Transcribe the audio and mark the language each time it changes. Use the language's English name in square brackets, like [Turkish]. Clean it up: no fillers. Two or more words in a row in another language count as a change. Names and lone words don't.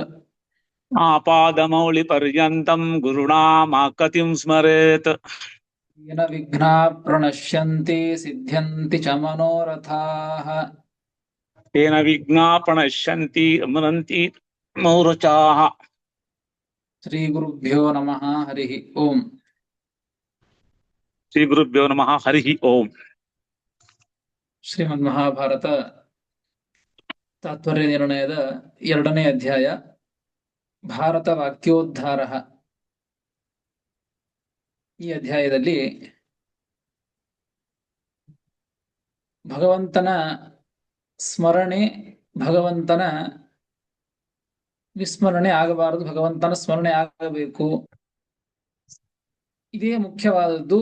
[Sanskrit] ಆಪಾದಮೌಳಿ ಪರ್ಯಂತಂ ಗುರುಣಾಮಾಕತಿಂ ಸ್ಮರೇತ್ ಯೇನ ವಿಘ್ನಾಃ ಪ್ರಣಶ್ಯಂತಿ ಸಿದ್ಧ್ಯಂತಿ ಚ ಮನೋರಥಾಃ ತೇನ ವಿಘ್ನಾ ಪ್ರಣಶ್ಯಂತಿ ಅಮರಂತಿ ಮೌರಚಾಃ. ಶ್ರೀ ಗುರುಭ್ಯೋ ನಮಃ. ಹರಿ ಓಂ. ಶ್ರೀ ಗುರುಭ್ಯೋ ನಮಃ. ಹರಿ ಓಂ. [Kannada] ಶ್ರೀಮದ್ ಮಹಾಭಾರತ ತಾತ್ಪರ್ಯ ನಿರ್ಣಯದ 2ನೇ ಅಧ್ಯಾಯ ಭಾರತ ವಾಕ್ಯೋದ್ಧಾರ. ಈ ಅಧ್ಯಾಯದಲ್ಲಿ ಭಗವಂತನ ಸ್ಮರಣೆ, ಭಗವಂತನ ವಿಸ್ಮರಣೆ ಆಗಬಾರದು, ಭಗವಂತನ ಸ್ಮರಣೆ ಆಗಬೇಕು, ಇದೇ ಮುಖ್ಯವಾದದ್ದು.